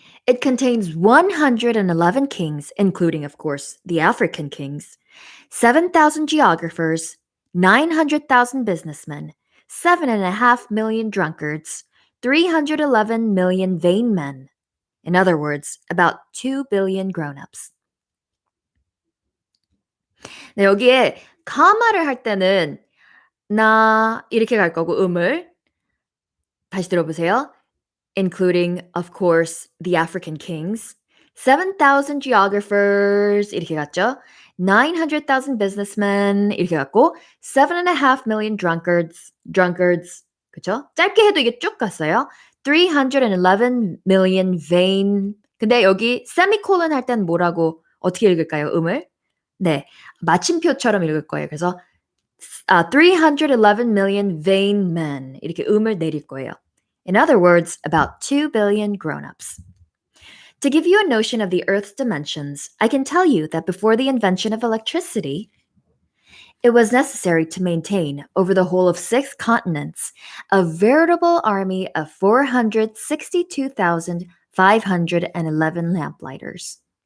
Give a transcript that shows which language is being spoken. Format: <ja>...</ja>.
<en>It contains 111 kings, including, of course, the African kings, 7,000 geographers, 900,000 businessmen, 7.5 million drunkards, 311 million vain men. In other words, about 2 billion grown-ups.</en> <ko>네, 여기에 comma를 할 때는 나 이렇게 갈 거고 다시 들어보세요.</ko> <en>Including, of course, the African kings, 7,000 geographers</en> <ko>이렇게 갔죠.</ko> <en>900,000 businessmen</en> <ko>이렇게 갔고</ko> <en>7.5 million drunkards</en> <ko>그쵸? 짧게 해도 이게 쭉 갔어요.</ko> <en>311 million vain.</en> <ko>근데 여기 세미콜론 할 땐 뭐라고 어떻게 읽을까요? 네, 마침표처럼 읽을 거예요. 그래서</ko> <en>311 million vain men</en> <ko>이렇게 내릴 거예요.</ko> <en>In other words, about 2 billion grown-ups. To give you a notion of the Earth's dimensions, I can tell you that before the invention of electricity, it was necessary to maintain, over the whole of 6 continents, a veritable army of 462,511 lamplighters.</en>